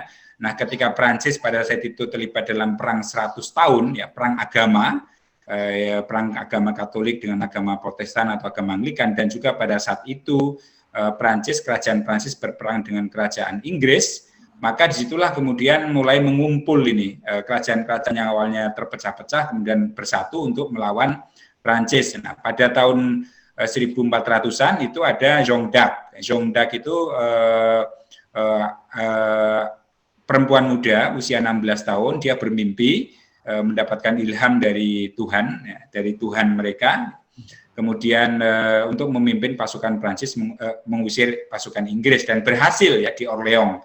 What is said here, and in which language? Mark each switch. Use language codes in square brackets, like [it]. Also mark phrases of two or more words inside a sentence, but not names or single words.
[id] Nah, ketika Prancis pada saat itu terlibat dalam perang 100 tahun ya, perang agama Katolik dengan agama Protestan atau agama Anglikan, dan juga pada saat itu kerajaan Prancis berperang dengan kerajaan Inggris, maka disitulah kemudian mulai mengumpul ini kerajaan-kerajaan yang awalnya terpecah-pecah kemudian bersatu untuk melawan Prancis. Nah, pada tahun 1400-an itu ada Jeanne d'Arc. Jeanne d'Arc itu perempuan muda usia 16 tahun, dia bermimpi mendapatkan ilham dari Tuhan, ya, dari Tuhan mereka. Kemudian untuk memimpin pasukan Prancis mengusir pasukan Inggris dan berhasil ya di Orleans.